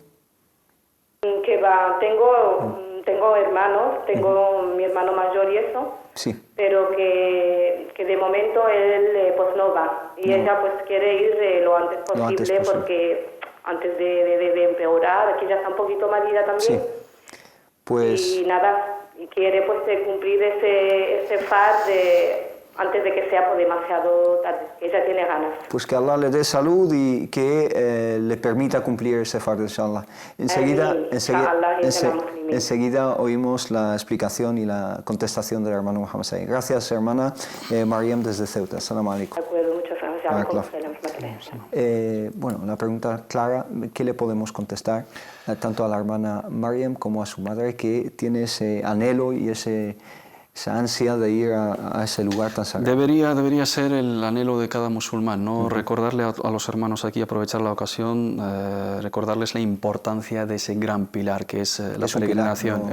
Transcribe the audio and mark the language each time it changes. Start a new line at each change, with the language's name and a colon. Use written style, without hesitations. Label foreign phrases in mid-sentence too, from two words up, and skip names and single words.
Spanish: Que va, tengo hermanos, tengo mi hermano mayor y eso, pero que de momento él pues no va y ella pues quiere ir lo antes posible porque antes de empeorar, aquí ya está un poquito malita también. Y nada, y quiere pues cumplir ese fard antes de que sea pues, demasiado tarde, que ella tiene ganas. Pues que Allah le dé salud y que le permita cumplir ese fard, inshallah. Enseguida oímos la explicación y la contestación del hermano Muhammad Said. Gracias, hermana Mariam desde Ceuta.
Arabic: السلام عليكم.
Spanish: De acuerdo, muchas gracias. Bueno, la pregunta clara, ¿qué le podemos contestar tanto a la hermana Mariam como a su madre que tiene ese anhelo y esa ansia de ir a ese lugar tan sagrado? Debería ser el anhelo de cada musulmán, ¿no? Recordarle a los hermanos aquí, aprovechar la ocasión, recordarles la importancia de ese gran pilar que es la peregrinación.